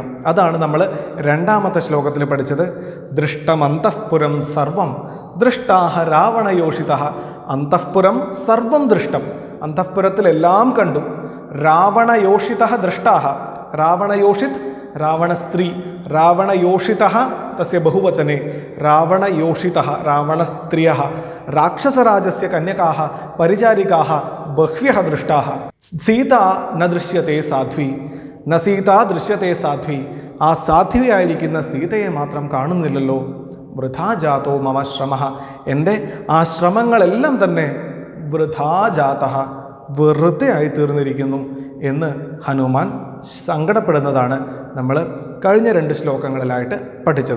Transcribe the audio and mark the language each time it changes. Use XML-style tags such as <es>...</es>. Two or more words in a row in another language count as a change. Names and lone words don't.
<ml>അതാണ് നമ്മൾ രണ്ടാമത്തെ ശ്ലോകത്തിൽ പഠിച്ചത്.</ml> <sa>ദൃഷ്ടമന്തഃപുരം സർവം ദൃഷ്ടാഹ രാവണയോഷിതഃ. അന്തഃപുരം സർവം ദൃഷ്ടം,</sa> <ml>അന്തഃപുരത്തിലെല്ലാം കണ്ടു.</ml> <sa>രാവണയോഷിതഃ ദൃഷ്ടാഹ. രാവണയോഷിത് രാവണസ്ത്രീ, രാവണയോഷിതഃ तस्य बहुवचने रावणयोषितः रावणस्त्रियः राक्षसराजस्य कन्यकाः परिचारिकाः बह्व्यः दृष्टाः सीता न दृश्यते साध्वी न सीता दृശ്യത്തെ സാധ്വി</sa> <ml>ആ സാധ്വിയായിരിക്കുന്ന സീതയെ മാത്രം കാണുന്നില്ലല്ലോ</ml> <sa>വൃഥാ ജാതോ മമ ശ്രമഃ</sa> <ml>എൻ്റെ ആ ശ്രമങ്ങളെല്ലാം തന്നെ</ml> <sa>വൃഥാ ജാതഃ</sa> <ml>വെറുതെ ആയി തീർന്നിരിക്കുന്നു എന്ന് ഹനുമാൻ സങ്കടപ്പെടുന്നതാണ് നമ്മൾ കഴിഞ്ഞ 2 ശ്ലോകങ്ങളിലായിട്ട് പഠിച്ചത്.</ml>